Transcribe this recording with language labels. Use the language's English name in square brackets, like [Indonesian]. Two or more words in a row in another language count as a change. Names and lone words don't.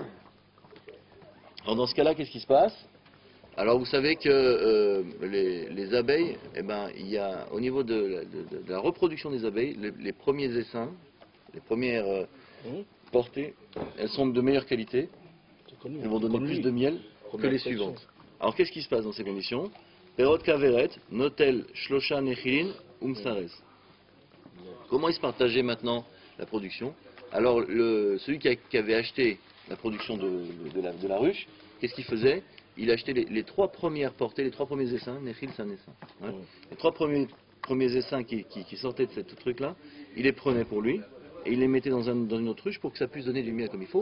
[French] Alors dans ce cas-là, qu'est-ce qui se passe? Alors vous savez que les abeilles, eh ben, il y a au niveau de la reproduction des abeilles, les premiers essaims, les premières portées, elles sont de meilleure qualité, C'est connu. elles vont donner Connu. plus de miel que Première les section. suivantes. Alors qu'est-ce qui se passe dans ces conditions? [Hebrew] פירות כוורת נוטל שלשה נחילים ומשרס. [French] Comment ils se partageaient maintenant la production? Alors celui qui avait acheté la production de la ruche, qu'est-ce qu'il faisait? Il achetait les trois premières portées, les trois premiers essaims, nechil c'est un essaim. Hein. Les trois premiers essaims qui sortaient de ce truc-là, il les prenait pour lui, et il les mettait dans une autre ruche pour que ça puisse donner du miel comme il faut.